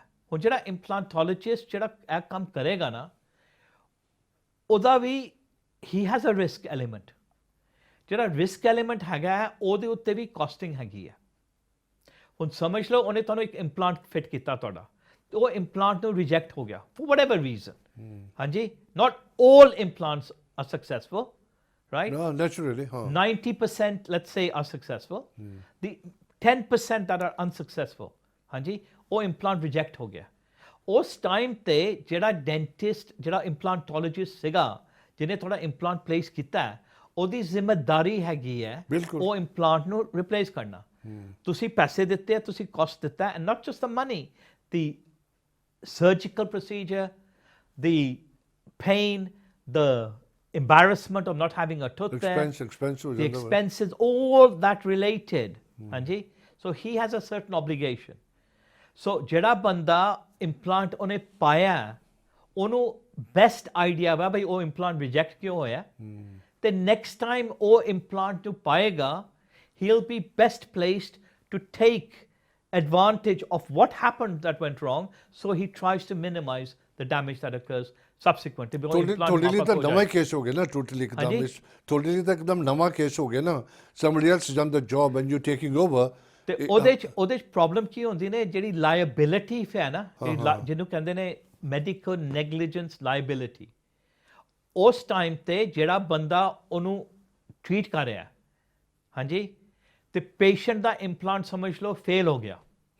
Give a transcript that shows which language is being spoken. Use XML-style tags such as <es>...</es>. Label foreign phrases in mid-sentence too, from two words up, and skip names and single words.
<pa>ਹੁਣ ਜਿਹੜਾ ਇੰਪਲਾਂਟੋਲੋਜਿਸਟ ਜਿਹੜਾ ਇਹ ਕੰਮ ਕਰੇਗਾ ਨਾ ਉਹਦਾ ਵੀ</pa> <en>he has a risk element.</en> <pa>ਜਿਹੜਾ</pa> <en>risk element</en> <pa>ਹੈਗਾ ਹੈ ਉਹਦੇ ਉੱਤੇ ਵੀ ਕਾਸਟਿੰਗ ਹੈਗੀ ਹੈ। ਹੁਣ ਸਮਝ ਲਓ ਉਹਨੇ ਤੁਹਾਨੂੰ ਇੱਕ</pa> <en>implant fit</en> <pa>ਕੀਤਾ ਤੁਹਾਡਾ ਤੇ ਉਹ ਇੰਪਲਾਂਟ ਨੂੰ ਰਿਜੈਕਟ ਹੋ ਗਿਆ</pa> <en>for whatever reason. ਹਾਂਜੀ, not all implants are successful, right? No, naturally, 90% let's say are successful. The 10% that are unsuccessful,</en> <pa>ਹਾਂਜੀ, ਉਹ</pa> <en>implant reject</en> <pa>ਹੋ ਗਿਆ। ਉਸ ਟਾਈਮ ਤੇ ਜਿਹੜਾ ਡੈਂਟਿਸਟ ਜਿਹੜਾ ਇੰਪਲਾਂਟੋਲੋਜਿਸਟ ਸੀਗਾ ਜਿਹਨੇ ਤੁਹਾਡਾ</pa> <en>implant place</en> <pa>ਕੀਤਾ ਉਹਦੀ ਜ਼ਿੰਮੇਵਾਰੀ ਹੈਗੀ ਹੈ ਉਹ ਇੰਪਲਾਂਟ ਨੂੰ ਰਿਪਲੇਸ ਕਰਨਾ। ਤੁਸੀਂ ਪੈਸੇ ਦਿੱਤੇ ਆ, ਤੁਸੀਂ ਕਾਸਟ ਦਿੱਤਾ,</pa> <en>and not just the money, the surgical procedure, the pain, the embarrassment of not having a tooth there, the expenses, all that related. Hanji, so he has a certain obligation. So</en> <pa>ਜਿਹੜਾ ਬੰਦਾ implant ਉਹਨੇ ਪਾਇਆ ਉਹਨੂੰ</pa> <en>best idea</en> <pa>ਵਾ ਬਈ ਉਹ</pa> <en>implant reject</en> <pa>ਕਿਉਂ ਹੋਇਆ ਤੇ</pa> <en>next time</en> <pa>ਉਹ implant ਨੂੰ ਪਾਏਗਾ</pa> <en>he'll be best placed to take advantage of what happened that went wrong, so he tries to minimize the damage that occurs subsequently.</en> <pa>ਤੁਹਾਡੇ ਲਈ ਤਾਂ ਨਵਾਂ ਕੇਸ ਹੋ ਗਿਆ ਨਾ, ਟੋਟਲੀ ਇੱਕਦਮ ਤੁਹਾਡੇ ਲਈ ਤਾਂ ਇੱਕਦਮ ਨਵਾਂ ਕੇਸ ਹੋ ਗਿਆ ਨਾ।</pa> <en>somebody else has done the job and you're taking over.</en> <pa>ਤੇ ਉਹਦੇ ਚ ਪ੍ਰੋਬਲਮ ਕੀ ਹੁੰਦੀ ਨੇ, ਜਿਹੜੀ ਲਾਇਬਿਲਿਟੀ ਹੈ ਨਾ, ਜਿਹਨੂੰ ਕਹਿੰਦੇ ਨੇ</pa> <en>medical negligence liability,</en> <pa>ਉਸ ਟਾਈਮ ਤੇ ਜਿਹੜਾ ਬੰਦਾ ਉਹਨੂੰ ਟ੍ਰੀਟ ਕਰ ਰਿਹਾ ਹਾਂਜੀ ਤੇ ਪੇਸ਼ੈਂਟ ਦਾ ਇੰਪਲਾਂਟ ਸਮਝ ਲਓ ਫੇਲ ਹੋ ਗਿਆ,</pa>